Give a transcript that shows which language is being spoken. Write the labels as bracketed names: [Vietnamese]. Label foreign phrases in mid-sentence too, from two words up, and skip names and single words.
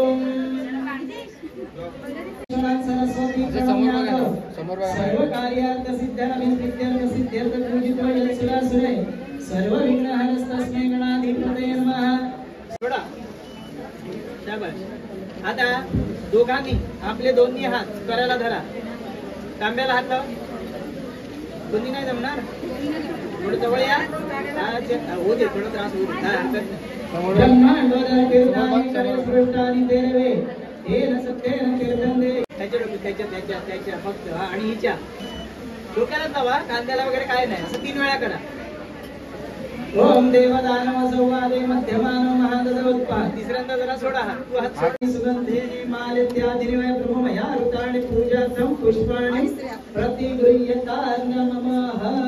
[Sanskrit] सरस्वती सर्व कार्यार्थ सिद्ध्यर्थ सिद्ध्यर्थ पूजितो यत्सुरासुरे सर्व विघ्नहरस्तस्मै गणाधिपतये नमः. [Marathi] आता दोघांनी आपले दोन्ही हात करायला धरा. तांब्याला हात लावा. दोन्ही नाही जमणार थोडं जवळ या होऊ दे थोडं त्रास होऊ दे. त्याच्या फक्त आणि हिच्या डोक्याला लावा. कांद्याला वगैरे काय नाही असं 3 वेळा करा. [Sanskrit] ओम देवदानव संवादे मध्यमानव महादत्तोत्पाद. [Marathi] तिसऱ्यांदा जरा सोडा हात. हात सोडी [Sanskrit] सुगंधेनी मालित्यादिनिवय ब्रह्मया ऋतानि पूजार्थं पुष्पाणि प्रतिगृह्यता नमः.